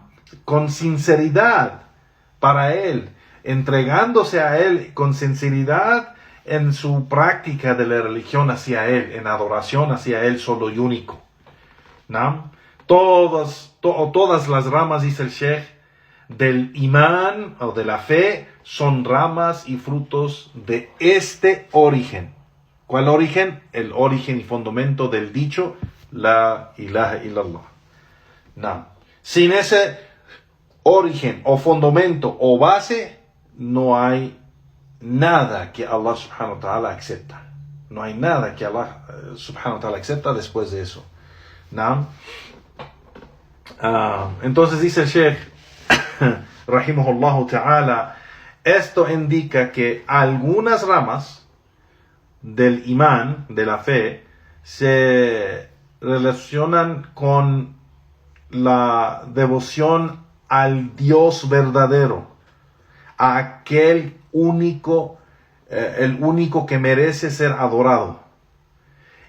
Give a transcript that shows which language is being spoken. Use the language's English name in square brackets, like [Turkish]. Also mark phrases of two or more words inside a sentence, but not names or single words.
[Spanish] Con sinceridad para Él, entregándose a Él con sinceridad en su práctica de la religión hacia Él, en adoración hacia Él solo y único, ¿no? Todas las ramas, dice el Sheikh, del imán o de la fe son ramas y frutos de este origen. ¿Cuál origen? El origen y fundamento del dicho [Arabic] لا إله إلا الله. [Spanish] No. Sin ese origen o fundamento o base, no hay nada que Allah [Arabic] سبحانه وتعالى [Spanish] acepta. No hay nada que Allah [Arabic] سبحانه وتعالى [Spanish] acepta después de eso. ¿No? Entonces dice el Sheikh [Arabic] رحمه الله تعالى, [Spanish] esto indica que algunas ramas del imán, de la fe, se relacionan con la devoción al Dios verdadero, a aquel único, el único que merece ser adorado.